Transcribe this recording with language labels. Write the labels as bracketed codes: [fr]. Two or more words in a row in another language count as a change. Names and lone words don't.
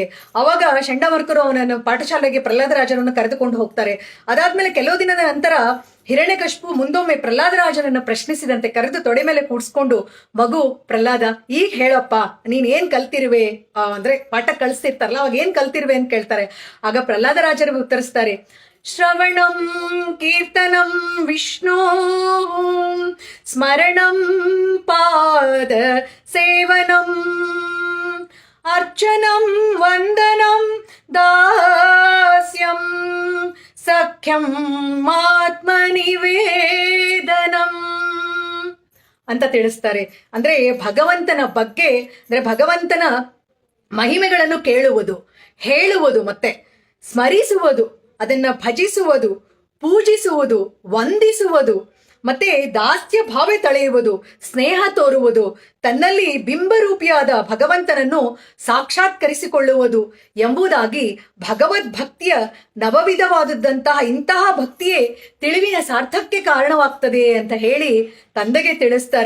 [kn] ಅವಾಗ ಚಂಡಾಮರ್ಕರು ಅವನನ್ನು ಪಾಠಶಾಲೆಗೆ ಪ್ರಹ್ಲಾದರಾಜರನ್ನು ಕರೆದುಕೊಂಡು ಹೋಗ್ತಾರೆ. ಅದಾದ್ಮೇಲೆ ಕೆಲವು ದಿನದ ನಂತರ ಹಿರಣ್ಯಕಶಿಪು ಮುಂದೊಮ್ಮೆ ಪ್ರಹ್ಲಾದರಾಜನನ್ನ ಪ್ರಶ್ನಿಸಿದಂತೆ ಕರೆದು ತೊಡೆ ಮೇಲೆ ಕೂಡ್ಸ್ಕೊಂಡು, ಮಗು ಪ್ರಹ್ಲಾದ, ಈಗ ಹೇಳಪ್ಪ, ನೀನ್ ಏನ್ ಕಲ್ತಿರುವೆ, ಅಂದ್ರೆ ಪಾಠ ಕಳಿಸ್ತಿರ್ತಾರಲ್ಲ ಅವಾಗ ಏನ್ ಕಲ್ತಿರುವೆ ಅಂತ ಕೇಳ್ತಾರೆ. ಆಗ ಪ್ರಹ್ಲಾದರಾಜರು ಉತ್ತರಿಸ್ತಾರೆ, [sa] ಶ್ರವಣಂ ಕೀರ್ತನಂ ವಿಷ್ಣು ಸ್ಮರಣಂ ಪಾದ ಸೇವನಂ ಅರ್ಚನಂ ವಂದನಂ ದಾಸ್ಯಂ ಸಖ್ಯಂ ಆತ್ಮನಿವೇದನಂ [kn] ಅಂತ ತಿಳಿಸ್ತಾರೆ. ಅಂದ್ರೆ ಭಗವಂತನ ಬಗ್ಗೆ, ಅಂದ್ರೆ ಭಗವಂತನ ಮಹಿಮೆಗಳನ್ನು ಕೇಳುವುದು, ಹೇಳುವುದು, ಮತ್ತೆ ಸ್ಮರಿಸುವುದು, ಅದನ್ನ ಭಜಿಸುವುದು, ಪೂಜಿಸುವುದು, ವಂದಿಸುವುದು, ಮತ್ತೆ ದಾಸ್ಯ ಭಾವ ತಳೆಯುವುದು, ಸ್ನೇಹ ತೋರುವುದು, ತನ್ನಲ್ಲಿ ಬಿಂಬರೂಪಿಯಾದ ಭಗವಂತನನ್ನು ಸಾಕ್ಷಾತ್ಕರಿಸಿಕೊಳ್ಳುವುದು ಎಂಬುದಾಗಿ ಭಗವದ್ಭಕ್ತಿಯ ನವವಿಧವಾದದ್ದಂತಹ ಇಂತಹ ಭಕ್ತಿಯೇ ತಿಳಿವಿನ ಸಾರ್ಥಕ್ಕೆ ಕಾರಣವಾಗ್ತದೆ ಅಂತ ಹೇಳಿ ತಂದೆಗೆ ತಿಳಿಸ್ತಾರೆ.